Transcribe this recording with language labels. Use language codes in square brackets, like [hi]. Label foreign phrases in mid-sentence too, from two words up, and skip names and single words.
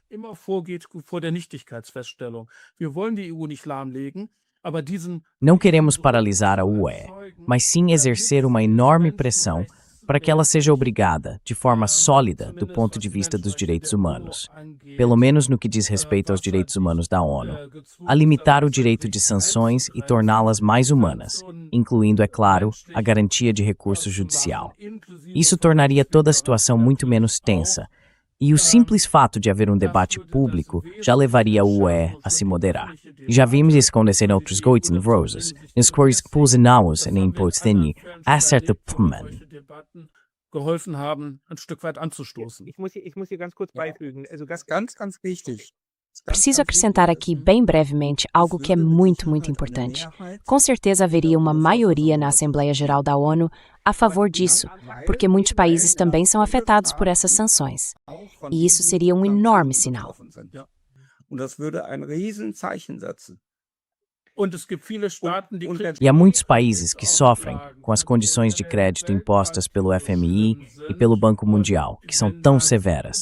[pt] Não queremos paralisar a UE, mas sim exercer uma enorme pressão para que ela seja obrigada, de forma sólida do ponto de vista dos direitos humanos, pelo menos no que diz respeito aos direitos humanos da ONU, a limitar o direito de sanções e torná-las mais humanas, incluindo, é claro, a garantia de recurso judicial. Isso tornaria toda a situação muito menos tensa, e o simples fato de haver um debate público já levaria a UE a se moderar. E já vimos isso acontecer em outros Goits and Roses, nos quais Pulsenaus e Impotsteni, acerta Pman. [de] Geholfen haben, ein Stück weit anzustoßen. Ich muss hier ganz kurz beifügen. Also ganz wichtig. [pt] Preciso acrescentar aqui, bem brevemente, algo que é muito importante. Com certeza haveria uma maioria na Assembleia Geral da ONU a favor disso, porque muitos países também são afetados por essas sanções. E isso seria um enorme sinal. E há muitos países que sofrem com as condições de crédito impostas pelo FMI e pelo Banco Mundial, que são tão severas.